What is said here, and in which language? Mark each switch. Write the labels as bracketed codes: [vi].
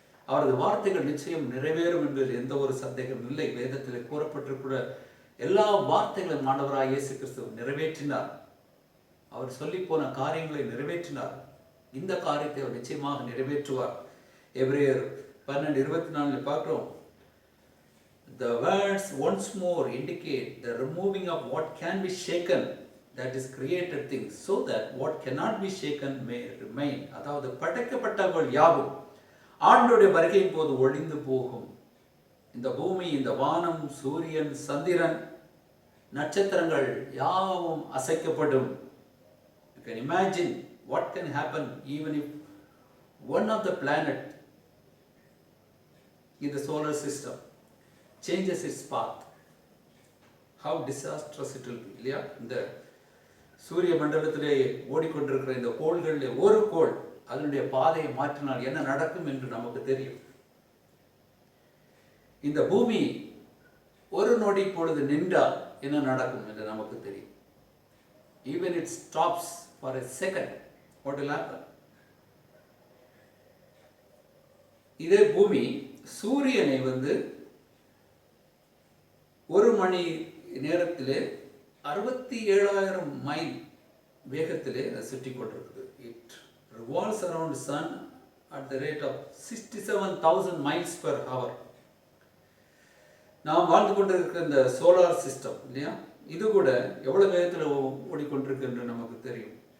[ta] அவரது வார்த்தைகள் நிச்சயம் நிறைவேறும் என்பதில் எந்த ஒரு சந்தேகம் இல்லை. வேதத்திலே கூறப்பட்டிருக்கிற எல்லா வார்த்தைகளும் ஆண்டவராகிய இயேசு கிறிஸ்து நிறைவேற்றினார். அவர் சொல்லி போன காரியங்களை நிறைவேற்றினார். இந்த காரியத்தை அவர் நிச்சயமாக நிறைவேற்றுவார். எபிரேயர் 12:24 பார்க்கிறோம். [en] The words once more indicate the removing of what can be shaken, that is created things, so that what cannot be shaken may remain. [ta] அதாவது படைக்கப்பட்டவர்கள் யாவும் ஆண்டவருடைய வருகையின் போது ஒழிந்து போகும். இந்த பூமி, இந்த வானம், சூரியன், சந்திரன், நட்சத்திரங்கள் யாவும் அசைக்கப்படும். [en] You can imagine what can happen even if one of the planet in the solar system changes its path. How disastrous it will be, [ta] இல்லையா? இந்த சூரிய மண்டலத்திலே ஓடிக்கொண்டிருக்கிற இந்த கோள்களிலே ஒரு கோள் அதனுடைய பாதையை மாற்றினால் என்ன நடக்கும் என்று நமக்கு தெரியும். இந்த பூமி ஒரு நொடி பொழுது நின்றால் என்ன நடக்கும் என்று நமக்கு தெரியும். [en] Even it stops for a second, what will happen? [ta] இதே பூமி சூரியனை ஒரு மணி நேரத்திலே 67,000 மைல் வேகத்திலே சுற்றி கொண்டிருக்குது. [en] It revolves around the sun at the rate of 67,000 miles per hour. [ta] நாம் வாழ்ந்து கொண்டிருக்கிற இந்த [en] solar system, [ta] இல்லையா, இது கூட எவ்வளவு வேகத்தில் ஓடிக்கொண்டிருக்கு என்று நமக்கு தெரியும்.